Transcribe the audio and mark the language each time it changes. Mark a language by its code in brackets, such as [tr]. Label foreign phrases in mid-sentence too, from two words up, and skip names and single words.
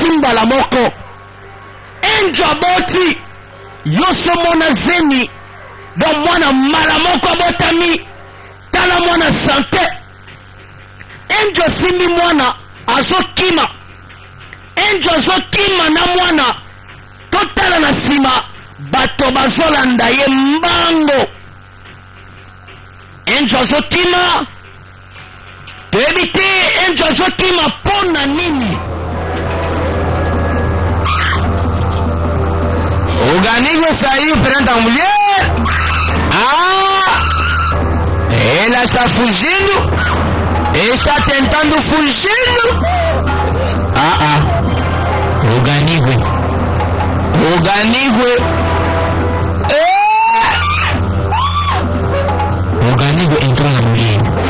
[ln] mbala moko enjo aboti yoso mona zemi don mwana mbala moko abotami tala mwana sante enjo simbi mwana azokima enjo azokima na mwana totala na nsima bato bazolanda ye mbango enjo azokima toyebi te enjo azokima mpona nini. [pt] Organigo saiu frente à mulher. Ela está fugindo. Está tentando fugir. Organigo entrou na mulher.